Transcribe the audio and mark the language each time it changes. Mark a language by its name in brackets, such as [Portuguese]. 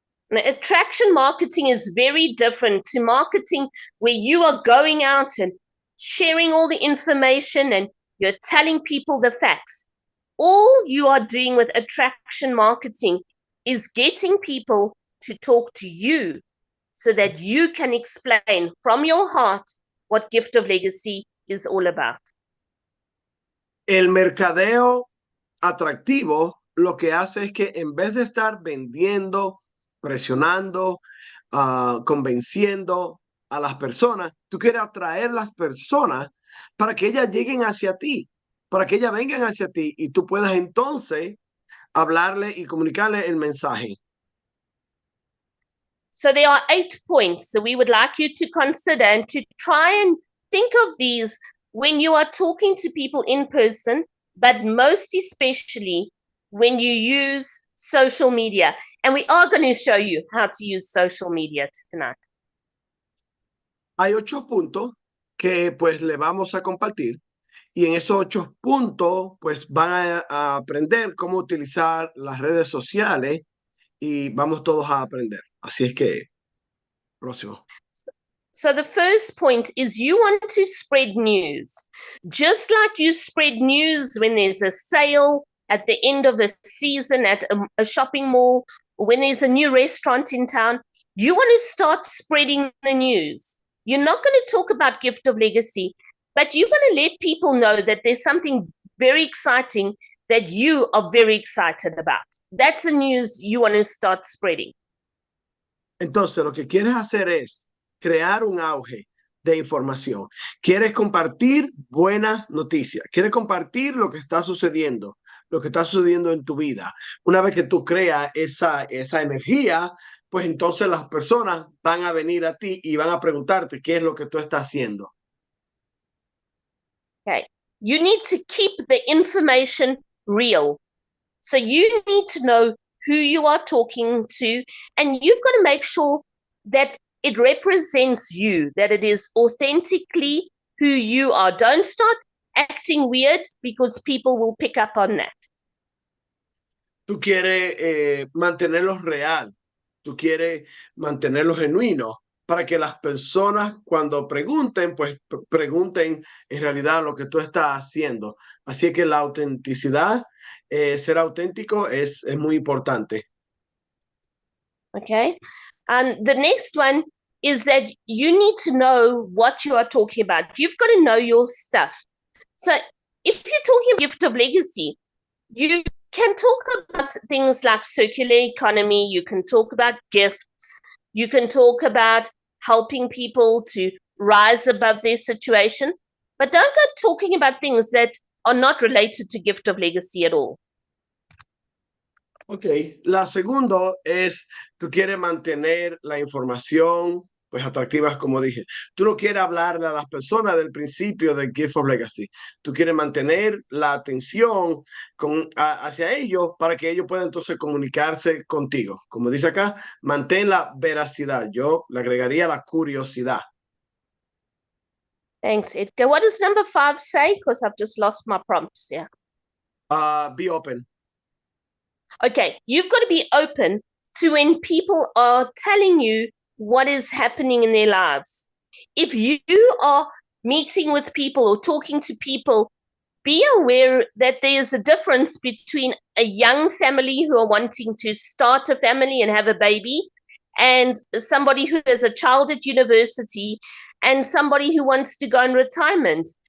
[English] Now, attraction marketing is very different to marketing where you are going out and sharing all the information and you're telling people the facts. All you are doing with attraction marketing is getting people to talk to you so that you can explain from your heart what Gift of Legacy is all about. [Spanish] El mercadeo atractivo lo que hace es que en vez de estar vendiendo, presionando, convenciendo a las personas, tú quieres atraer las personas para que ellas lleguen hacia ti, para que ellas vengan hacia ti y tú puedas entonces hablarle y comunicarle el mensaje. [English] So there are 8 points that we would like you to consider and to try and think of these when you are talking to people in person, but most especially when you use social media. And we are going to show you how to use social media tonight. [Spanish] Hay 8 puntos que pues le vamos a compartir y en esos 8 puntos pues van a aprender cómo utilizar las redes sociales y vamos todos a aprender. Así es que, próximo. [English] So the first point is you want to spread news. Just like you spread news when there's a sale at the end of a season at a shopping mall, or when there's a new restaurant in town, you want to start spreading the news. You're not going to talk about Gift of Legacy, but you're going to let people know that there's something very exciting that you are very excited about. That's the news you want to start spreading. [Spanish] Entonces, lo que quieres hacer es crear un auge de información. Quieres compartir buenas noticias. Quieres compartir lo que está sucediendo en tu vida. Una vez que tú creas esa energía, pues entonces las personas van a venir a ti y van a preguntarte qué es lo que tú estás haciendo. [English] Okay. You need to keep the information real. So you need to know who you are talking to, and you've got to make sure that it represents you, that it is authentically who you are. Don't start acting weird because people will pick up on that. [Spanish] Tú quieres mantenerlo real, tú quieres mantenerlo genuino para que las personas cuando pregunten, pues pregunten en realidad lo que tú estás haciendo. Así que la autenticidad, ser auténtico es muy importante. [English] Okay. And the next one is that you need to know what you are talking about. You've got to know your stuff. So if you're talking Gift of Legacy, you can talk about things like circular economy. You can talk about gifts. You can talk about helping people to rise above their situation. But don't go talking about things that are not related to gift of legacy at all. [Spanish] Ok, la segunda es, tú quieres mantener la información pues atractivas, como dije. Tú no quieres hablarle a las personas del principio del Gift of Legacy. Tú quieres mantener la atención hacia ellos para que ellos puedan entonces comunicarse contigo. Como dice acá, mantén la veracidad. Yo le agregaría la curiosidad. [English] Thanks, Edgar. What does number 5 say? Because I've just lost my prompts here. Be open. Okay, you've got to be open to when people are telling you what is happening in their lives. If you are meeting with people or talking to people, be aware that there's a difference between a young family who are wanting to start a family and have a baby, and somebody who has a child at university, and somebody who wants to go in retirement.